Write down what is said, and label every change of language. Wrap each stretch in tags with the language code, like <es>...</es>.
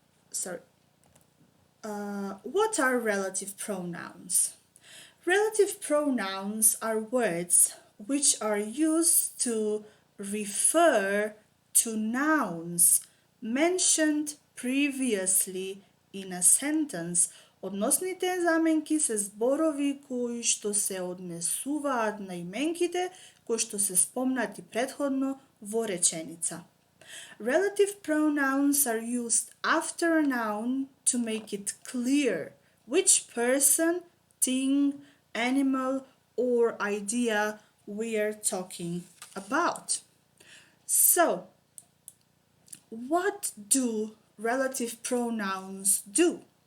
<en>Sorry. What are relative pronouns? Relative pronouns are words which are used to refer to nouns mentioned previously in a sentence.</en> <mk>Односните заменки се зборови кои што се однесуваат на именките кои што се спомнати претходно во реченица.</mk> <en>Relative pronouns are used after a noun to make it clear which person, thing, animal, or idea we are talking about. So, what do relative pronouns do?</en>